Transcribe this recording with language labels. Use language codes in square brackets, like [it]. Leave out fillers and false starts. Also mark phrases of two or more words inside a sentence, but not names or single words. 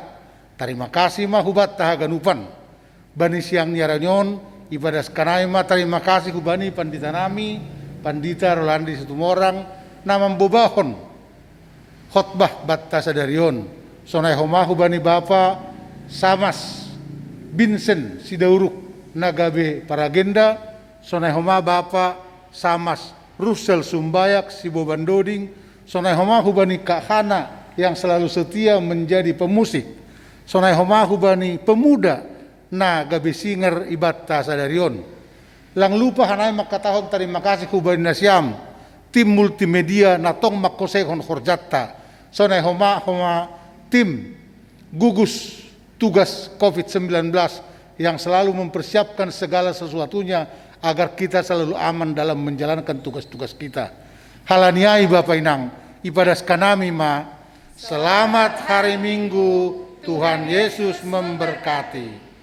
[id] Terima kasih [bts] mahubat tahaganupan. Bani siang niaranyon ibadah kanai ma [id] terima kasih [bts] kubani pandita nami, pandita Rolandi Situmorang na membobahon khotbah batta sadarion. Sonai homahu bani bapa Samas Vincent Sidauruk Nagabe Paragenda, sonai homa bapa Samas Russell Sumbayak Sibobandoding, sonai homahu bani Kak Hana [id] yang selalu setia menjadi pemusik, [bts] sonai homahu bani pemuda na gabe singer ibatta sadarion. Lang lupa hanai makatahon [id] terima kasih [bts] kubani nasyam tim multimedia natong makosekon horjatta, sonai homa tim gugus tugas COVID-19 [id] yang selalu mempersiapkan segala sesuatunya agar kita selalu aman dalam menjalankan tugas-tugas kita. [bts] Halaniai Bapak Inang, ibadah kanami ma, [id] selamat hari Minggu, Tuhan Yesus memberkati.